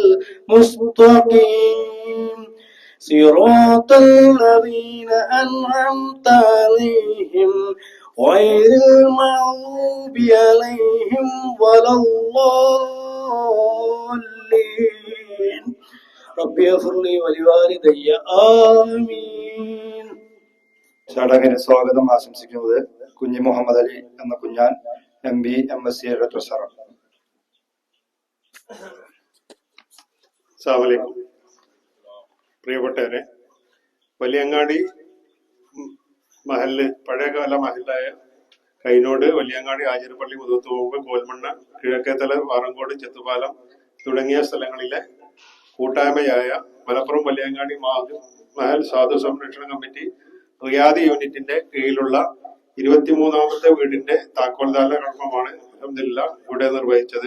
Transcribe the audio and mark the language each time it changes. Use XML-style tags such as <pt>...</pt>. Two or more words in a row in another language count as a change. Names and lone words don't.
<ar>المستقيم صراط الذين أنعمت عليهم غير المغضوب عليهم ولا الضالين ربي اغفر لي ولوالدي آمين.</ar> <ml>ചടങ്ങിന് സ്വാഗതം ആശംസിക്കുന്നത് കുഞ്ഞി മുഹമ്മദ് അലി എന്ന കുഞ്ഞാൻ MB MSc ട്രഷറർ.</ml> <ar>السلام عليكم.</ar> <ml>പ്രിയപ്പെട്ടവരെ, വലിയങ്ങാടി മഹല്ല് പഴയകാല മഹല്ലായ കൈനോട്, വലിയങ്ങാടി, ആചാര്യപ്പള്ളി, മുതുകുത്തുമുമ്പ്, കോൽമണ്ണ, കിഴക്കേത്തല, വാറങ്കോട്, ചെത്തുപാലം തുടങ്ങിയ സ്ഥലങ്ങളിലെ കൂട്ടായ്മയായ മലപ്പുറം വലിയങ്ങാടി മഹൽ സാധു സംരക്ഷണ കമ്മിറ്റി റിയാദ് യൂണിറ്റിന്റെ കീഴിലുള്ള 23ാമത്തെ വീടിന്റെ താക്കോൽദാന കർമ്മമാണ് അൽഹംദുലില്ലാ ഇവിടെ നിർവഹിച്ചത്.</ml>